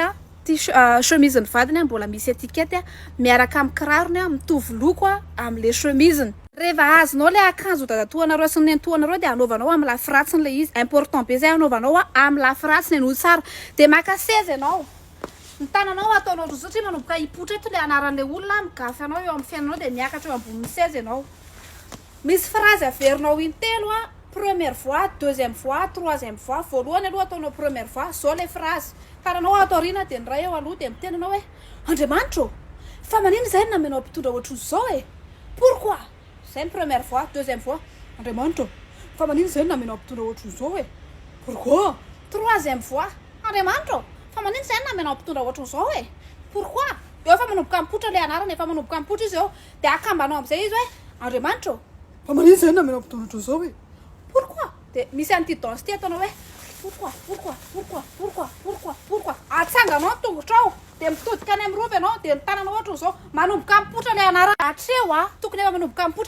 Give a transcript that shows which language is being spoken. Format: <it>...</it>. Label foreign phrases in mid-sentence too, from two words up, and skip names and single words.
<mg>chemise ny vadiny mbola misy étiquette miaraka amin'ny kirarony mitovy loko amin'le chemise rehefa azonao le akanjo dadatoanareo sy ny nentoanareo de anaovanao amin'ny lafiratsiny le izy important be zay anaovanao amin'ny lafiratsiny anoho tsara de maka 16 ianao ny tananao ataonao roa satria manomboka hipotra eto le anaran'le olona migafy anao eo amin'ny fiainanao de miakatra eo ambony 16 ianao misy phrase averinao intelo</mg> <fr>première fois deuxième fois troisième</fr> <mg>fois voalohany aloha ataonao</mg> <fr>première fois</fr> <mg>zao le phrase karanao atoriana de ny ray eo aloha de mitenanao hoe Andriamanitro fa manino zay ny namenao mpitondra ohatr'izy zao</mg> <fr>pourquoi c'est une première fois deuxième fois</fr> <mg>Andriamanitro fa manino zay ny namenao mpitondra ohatr'izy zao</mg> <fr>pourquoi troisième fois</fr> <mg>Andriamanitro fa manino zay ny namenao mpitondra ohatr'izy zao pourquoi eo efa manomboka mipotra le anarany efa manomboka mipotra izy eo de akambanao am'izay izy hoe Andriamanitro fa manino zay ny namenao mpitondra ohatr'izy zao pourquoi de misy an'ity danse ty ataonao hoe pourquoi atsanganao tongotra ao de mitodika any amin'ny rova ianao de ny tanana ohatra zao manomboka mipotra le anarany atreo tokony efa manomboka mipotra</mg>